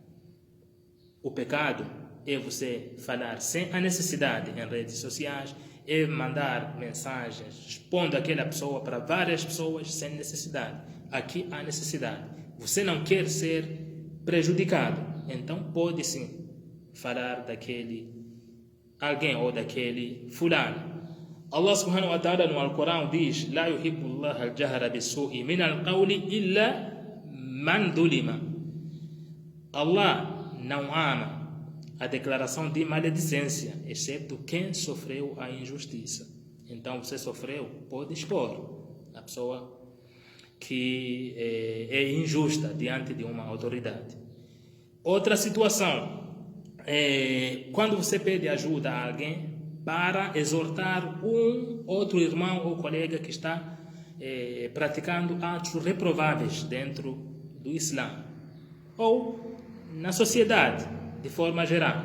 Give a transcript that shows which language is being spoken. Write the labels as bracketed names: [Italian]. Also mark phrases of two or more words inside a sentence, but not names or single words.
[Portuguese] O pecado é você falar sem a necessidade em redes sociais, é mandar mensagens expondo aquela pessoa para várias pessoas sem necessidade. Aqui há necessidade. Você não quer ser prejudicado, então pode sim falar daquele alguém ou daquele fulano. [Arabic] الله سبحانه وتعالى [Portuguese] no Alcorão diz: [Arabic] "لا يحب الله الجهر بالسوء من القول إلا من ظلم." [Portuguese] Allah não ama a declaração de maledicência, exceto quem sofreu a injustiça. Então você sofreu, pode expor a pessoa que é injusta diante de uma autoridade. Outra situação é quando você pede ajuda a alguém para exortar um outro irmão ou colega que está praticando atos reprováveis dentro do Islã ou na sociedade de forma geral.